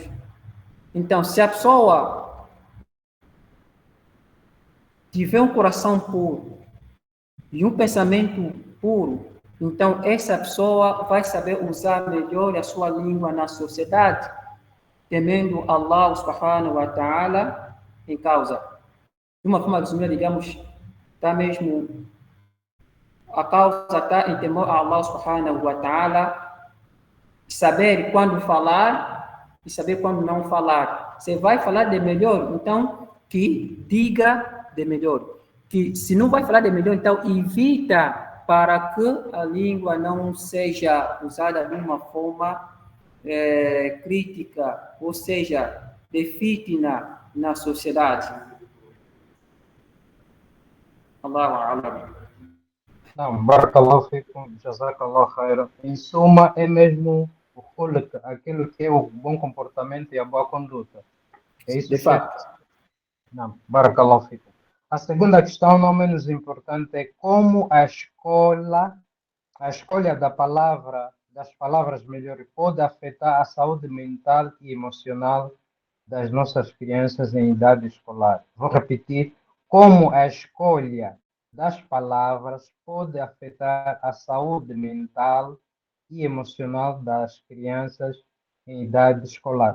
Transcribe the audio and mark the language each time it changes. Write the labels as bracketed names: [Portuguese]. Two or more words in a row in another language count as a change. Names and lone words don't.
[Portuguese] Então, se a pessoa tiver um coração puro e um pensamento puro, então essa pessoa vai saber usar melhor a sua língua na sociedade, temendo [Arabic] الله سبحانه وتعالى [Portuguese] em causa. De uma forma resumida, digamos, está mesmo, a causa está em temor a [Arabic] الله سبحانه وتعالى, [Portuguese] saber quando falar e saber quando não falar. Você vai falar de melhor, então que diga de melhor. Que se não vai falar de melhor, então evita, para que a língua não seja usada de uma forma crítica, ou seja, de fitna na sociedade. [Arabic] الله أعلم. [Portuguese] Não, [Arabic] بارك الله فيكم، جزاك الله خيرا. [Portuguese] Em suma, é mesmo o khulq, aquilo que é o bom comportamento e a boa conduta. É isso, De fato. Não, [Arabic] بارك الله فيكم. [Portuguese] A segunda questão, não menos importante, é como a escolha das palavras melhor, pode afetar a saúde mental e emocional das nossas crianças em idade escolar. Vou repetir, como a escolha das palavras pode afetar a saúde mental e emocional das crianças em idade escolar.